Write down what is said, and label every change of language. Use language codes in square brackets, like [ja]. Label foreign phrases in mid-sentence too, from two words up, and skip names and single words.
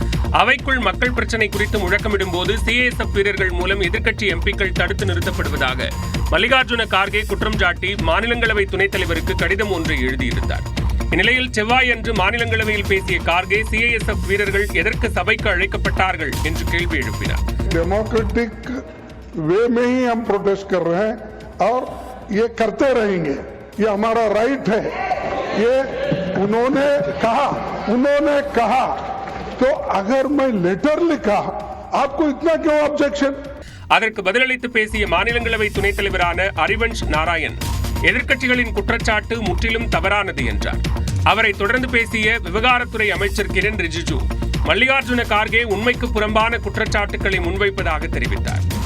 [ta] அவைக்குள் மக்கள் பிரச்சினை குறித்து முழக்கமிடும் போது சிஐஎஸ்எஃப் வீரர்கள் மூலம் எதிர்க்கட்சி எம்பிக்கள் தடுத்து நிறுத்தப்படுவதாக மல்லிகார்ஜுன கார்கே குற்றம் சாட்டி மாநிலங்களவை துணைத் தலைவருக்கு கடிதம் ஒன்றை எழுதியிருந்தார். இந்நிலையில் செவ்வாயன்று மாநிலங்களவையில் பேசிய கார்கே சிஐஎஸ்எஃப் வீரர்கள் எதற்கு சபைக்கு அழைக்கப்பட்டார்கள் என்று கேள்வி எழுப்பினார். [en] democratic way [hi] में ही हम प्रोटेस्ट कर रहे हैं और ये करते रहेंगे, ये हमारा राइट है. ये उन्होंने कहा तो अगर मैं लेटर लिखा आपको इतना क्यों ऑब्जेक्शन? [ta] அதற்கு பதிலளித்து பேசிய மாநிலங்களவை துணைத் தலைவரான ஹரிவன்ஷ் நாராயண் எதிர்க்கட்சிகளின் குற்றச்சாட்டு முற்றிலும் தவறானது என்றார். அவரை தொடர்ந்து பேசிய விவகாரத்துறை அமைச்சர் கிரண் ரிஜிஜு மல்லிகார்ஜுன கார்கே உண்மைக்கு புறம்பான குற்றச்சாட்டுக்களை முன்வைப்பதாக தெரிவித்தார்.